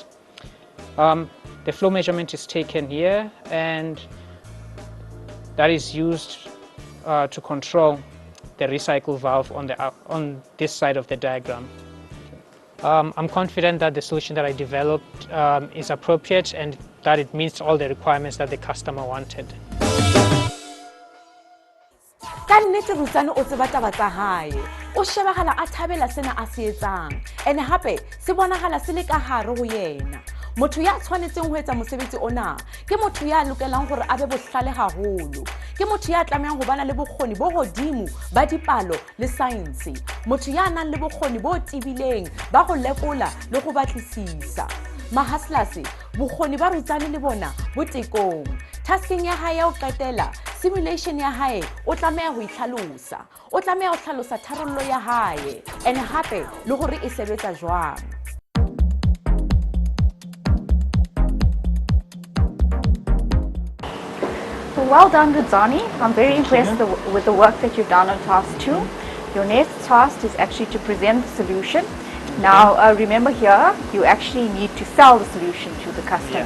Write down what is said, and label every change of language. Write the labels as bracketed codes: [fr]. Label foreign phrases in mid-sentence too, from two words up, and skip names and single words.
[en] The flow measurement is taken here, and that is used to control the recycle valve on this side of the diagram. I'm confident that the solution that I developed is appropriate and that it meets all the requirements that the customer wanted. [st] Ka nnete Rudzani o tseba taba tsa hae, o shebagala a thabela sena a se etsang, ene hape se bonagala se le ka hare ho yena. Motho ya tshwanetseng ho etsa mosebetsi ona ke motho ya lokelang gore a be bohlale haholo, ke motho ya tlamehang ho bana le bokgoni bo hodimo ba dipalo le science, motho ya nang le bokgoni bo tibileng ba go lekola le go batlisisa. Mahustlers, bokgoni ba Rudzani le bona bo tekong. Tasking ya hae ya ho qetela, simulation ya hae o tlameha ho itlhalosa, o tlameha ho tlhalosa tharollo ya hae, ene hape le gore e sebetsa jwang. [en] Well done, Rudzani. I'm very impressed with the work that you've done on task 2. Your next task is actually to present the solution. Now, remember here, you actually need to sell the solution to the customer.